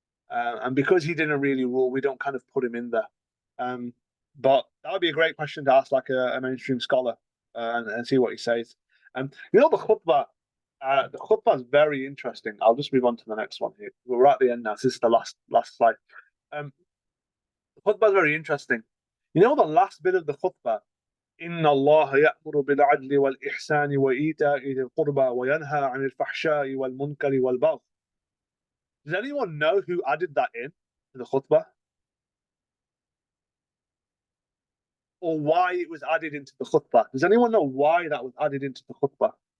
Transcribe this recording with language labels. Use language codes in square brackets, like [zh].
[en] And because he didn't really rule, we don't kind of put him in there. But that would be a great question to ask like a mainstream scholar and see what he says. You know, the khutbah is very interesting. I'll just move on to the next one here. We're at the end now. So this is the last slide. The khutbah is very interesting. You know the last bit of the khutbah, [ar] إن الله يأمر بالعدل والإحسان وإيتاء ذي القربى وينهى عن الفحشاء والمنكر والبغي. [en] Does anyone know who added that in to the khutbah? Or why it was added into the khutbah? Does anyone know why that was added into the khutbah?